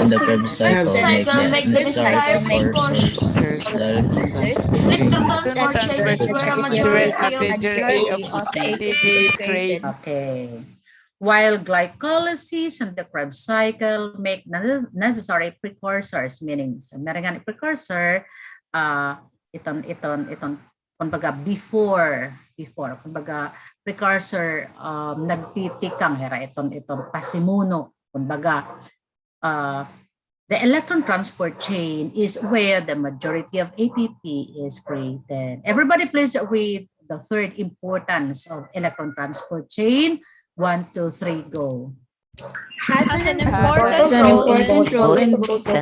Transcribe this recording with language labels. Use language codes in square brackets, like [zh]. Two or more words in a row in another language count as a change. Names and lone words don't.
[en] in the Krebs cycle make the necessary precursors Precursors. to the electron transport Electron chain. transport chain transport is where a majority of the ATP is created. Okay. While glycolysis and the Krebs cycle make necessary precursors, meaning [tl] sa meron [en] precursor, [war] iton kumbaga before kumbaga precursor nagtitikang hera iton pasimuno kumbaga [en] the electron transport chain is where the majority of ATP is created. Everybody please read the third importance of electron transport chain. 1, 2, 3, go. Has an Important role in both